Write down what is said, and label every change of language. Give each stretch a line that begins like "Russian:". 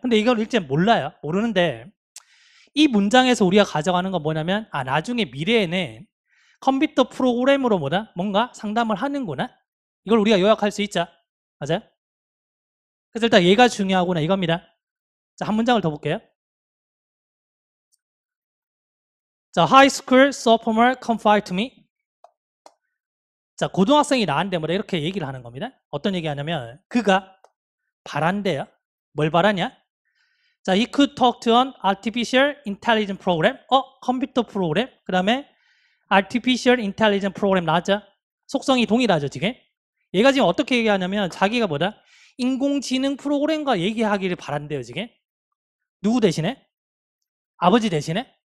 Korean: 근데 이걸 일단 몰라요. 모르는데 이 문장에서 우리가 가져가는 건 뭐냐면 나중에 미래에는 컴퓨터 프로그램으로 뭐다? 뭔가 상담을 하는구나. 이걸 우리가 요약할 수 있죠. 맞아요? 그래서 일단 얘가 중요하구나 이겁니다. 자, 한 문장을 더 볼게요. 자,
English: high school sophomore confided to me.
Korean: 자, 고등학생이 나한테 뭐라 이렇게 얘기를 하는 겁니다. 어떤 얘기 하냐면 그가 바란대요. 뭘 바라냐? 자,
English: he could talk to an artificial intelligence program.
Korean: 컴퓨터 프로그램. 그 다음에
English: artificial intelligence program
Korean: 나왔죠? 속성이 동일하죠, 지금? 얘가 지금 어떻게 얘기하냐면 자기가 뭐다? 인공지능 프로그램과 얘기하기를 바란대요, 지금. 누구 대신에? 아버지 대신에?